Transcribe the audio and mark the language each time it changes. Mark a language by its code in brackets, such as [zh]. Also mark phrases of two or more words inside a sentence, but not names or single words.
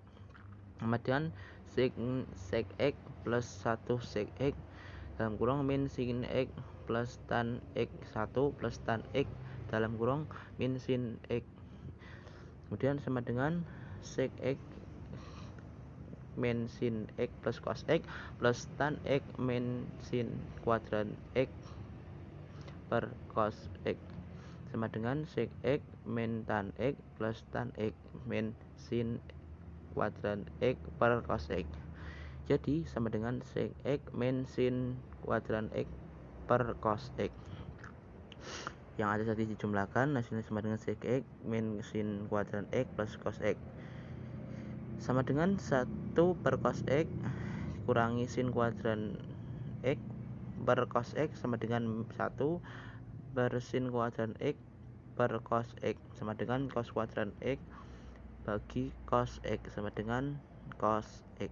[id] Kemudian sec X plus 1 sec X dalam kurung min sin X plus tan X 1 plus tan X dalam kurung min sin X. Kemudian sama dengan sec X min sin X plus cos X plus tan X min sin kuadrat X per cos X sama dengan sec X min tan X plus tan X min sin kuadrat X per cos X. Jadi sama dengan sec X min sin kuadrat X per cos X. Yang ada tadi dijumlahkan, hasilnya sama dengan sec X min sin kuadrat X plus cos X sama dengan 1 per cos X kurangi sin kuadrat X per cos X sama dengan 1 per sin kuadrat X per cos X sama dengan cos kuadrat X bagi cos X sama dengan cos X.